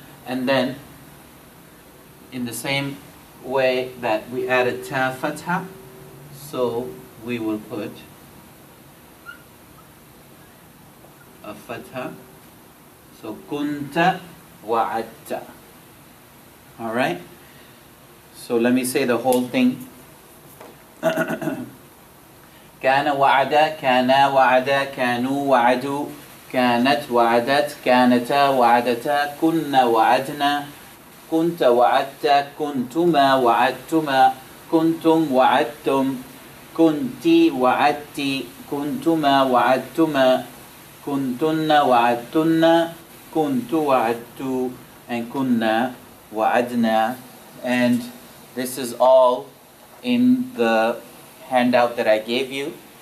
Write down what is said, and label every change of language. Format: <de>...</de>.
<en>And then in the same way that we added ta fatha, so we will put a fatha. So</en> <ar>kunta wa'adta.</ar> <en>Alright? So let me say the whole thing.</en> <ar>كان وعدا, كانا وعدا, كانوا وعدوا, كانت وعدت, كانتا وعدتا, كنا وعدنا, كنت وعدت, كنتما وعدتما, كنتم وعدتم, كنتي وعدتي, كنتما وعدتما, كنتن وعدتن, كنت وعدت, and كنا وعدنا.</ar> <en>And this is all in the handout that I gave you.</en>